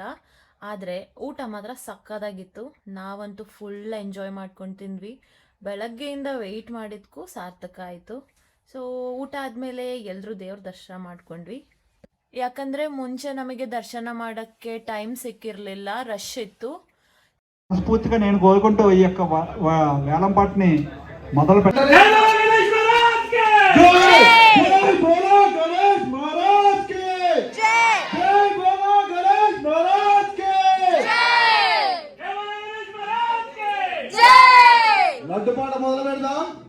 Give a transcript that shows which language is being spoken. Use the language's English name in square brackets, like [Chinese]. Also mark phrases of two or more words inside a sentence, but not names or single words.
[Kannada] ಆದರೆ ಊಟ ಮಾತ್ರ ಸಕ್ಕದಾಗಿತ್ತು. ನಾವಂತೂ [English] full enjoy [Kannada] ಮಾಡ್ಕೊಂಡು ತಿಂದ್ವಿ. ಬೆಳಗ್ಗೆಯಿಂದ ವೆಯ್ಟ್ ಮಾಡಿದ್ಕೂ ಸಾರ್ಥಕ ಆಯಿತು. ಸೊ ಊಟ ಆದಮೇಲೆ ಎಲ್ಲರೂ ದೇವ್ರ ದರ್ಶನ ಮಾಡ್ಕೊಂಡ್ವಿ. ಯಾಕಂದರೆ ಮುಂಚೆ ನಮಗೆ ದರ್ಶನ ಮಾಡೋಕ್ಕೆ ಟೈಮ್ ಸಿಕ್ಕಿರಲಿಲ್ಲ, ರಶ್ ಇತ್ತು. [Telugu] స్ఫూర్తిగా నేను కోరుకుంటూ ఈ యొక్క వేలంపాటిని మొదలు పెట్టాను. లడ్డుపాట మొదలు పెడదాం.